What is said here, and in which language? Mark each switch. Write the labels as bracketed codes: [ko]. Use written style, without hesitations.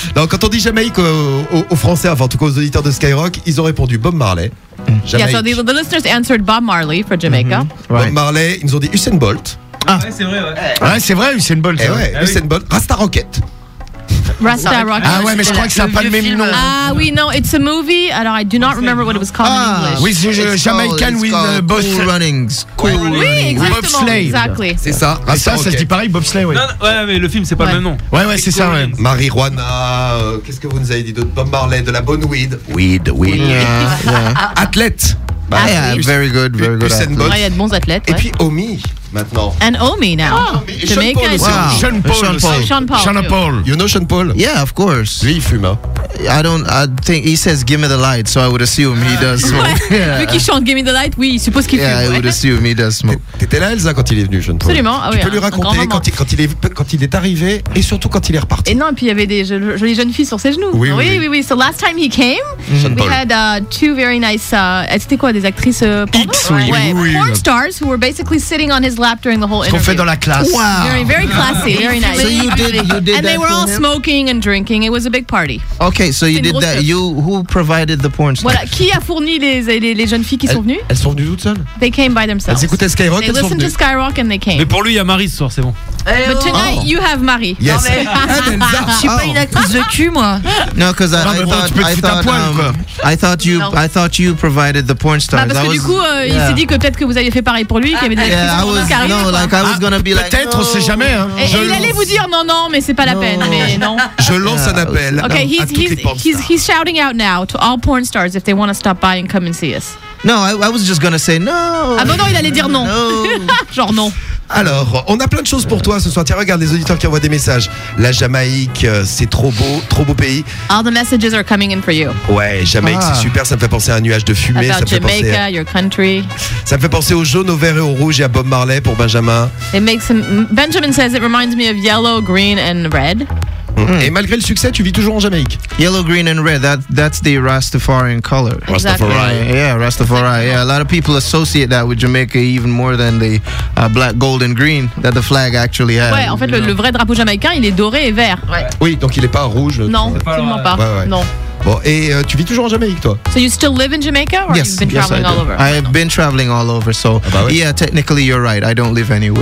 [fr] Donc, quand on dit Jamaïque aux Français, enfin, en tout cas aux auditeurs de Skyrock, ils ont répondu Bob Marley. [en] Jamaïque. Yeah, so the listeners answered Bob Marley for Jamaica. Mm-hmm. Right. [fr] Bob Marley, ils nous ont dit Usain Bolt. Ah ouais, c'est vrai, ouais. Ouais, c'est vrai, Usain Bolt. Eh ouais, Usain Bolt. Rasta Rocket. Rasta Rocket. Ah ouais, mais je crois que ça n'a pas le même nom. Ah oui, non, [en] it's a movie. Alors, I do not remember what it was called in English. With Jamaican with both cool runnings. Cool runnings. [fr] Oui, exactement. [en] Exactly. [fr] C'est ça. Rasta Rocket. Ça se dit pareil, bobsleigh, oui. Ouais, mais le film, c'est pas le même nom. Ouais, ouais, c'est ça, ouais. Marijuana, qu'est-ce que vous nous avez dit d'autre? Bob Marley, de la bonne weed. Weed, weed. Athlète. [en] Bah, yeah, very good, very good. [fr] Usain Bolt. Il y a de bons athlètes. Et puis Omi. Maintenant. [en] And Omi now. Oh, Jamaica. Sean Paul. Wow. Sean Paul. You know Sean Paul? Yeah, of course. [fr] Lui, il fume. Hein. [en] I think he says give me the light, so I would assume he does smoke. [fr] Ouais. Yeah. Vu qu'il chante [en] give me the light, [fr] oui, il suppose qu'il fume. [en] Yeah, I would assume he does smoke. [fr] T'étais là, Elsa, quand il est venu, Sean Paul. Absolument. Ah, tu oui, peux lui raconter quand il est arrivé et surtout quand il est reparti. Et non, et puis il y avait des jolies jeunes filles sur ses genoux. Oui. [en] So last time he came, we had two very nice. [fr] C'était quoi, des actrices porno? [en] Porn stars who were basically sitting on his lap during the whole interview. [fr] Ce qu'on fait dans la classe. [en] Wow. Very, very classy. Very nice. So you did and they were all him? Smoking and drinking. It was a big party. Okay, so you did that. You, who provided the porn stars? [fr] Voilà. Qui a fourni les jeunes filles qui sont venues? Elles sont venues toutes seules? [en] They came by themselves. [fr] Elles écoutaient Skyrock, [en] they listened to Skyrock and they came. [fr] Mais pour lui, il y a Marie ce soir, c'est bon. [en] Hey, but tonight, you have Marie. Yes. [fr] Je suis pas une actrice de cul, moi. [en] No, because I thought you provided the porn stars. [fr] Parce que du coup, il s'est dit que peut-être que vous aviez fait pareil pour lui, qu'il y avait des actrices. Peut-être, on sait jamais. Hein. Il allait vous dire non, mais c'est pas la peine. Mais non. Je lance un appel. [en] Okay, he's shouting out now to all porn stars if they want to stop by and come and see us. No, I was just gonna say no. [fr] Ah non, il allait dire non. [en] No. [fr] Genre non. Alors, on a plein de choses pour toi ce soir. Tiens, regarde les auditeurs qui envoient des messages. La Jamaïque, c'est trop beau pays. [en] All the messages are coming in for you. [fr] Ouais, Jamaïque, c'est super. Ça me fait penser à un nuage de fumée. [en] About [fr] ça [en] Jamaica, [fr] me fait penser [en] à... your country. [fr] Ça me fait penser au jaune, au vert et au rouge et à Bob Marley pour Benjamin. [en] It makes him... Benjamin says it reminds me of yellow, green and red. Mm. [fr] Et malgré le succès, tu vis toujours en Jamaïque. [en] Yellow, green and red, that's the Rastafarian color. Exactly. Rastafari. Yeah, Rastafari. Yeah, a lot of people associate that with Jamaica even more than the black, gold and green that the flag actually has. [fr] Ouais, en fait, le vrai drapeau jamaïcain, il est doré et vert. Ouais. Oui, donc il n'est pas rouge. Non, absolument pas. Ouais. Non. Bon, et tu vis toujours en Jamaïque, toi? [en] So you still live in Jamaica, or yes, you've been traveling yes, all over? I have been traveling all over, so yeah, technically you're right, I don't live anywhere.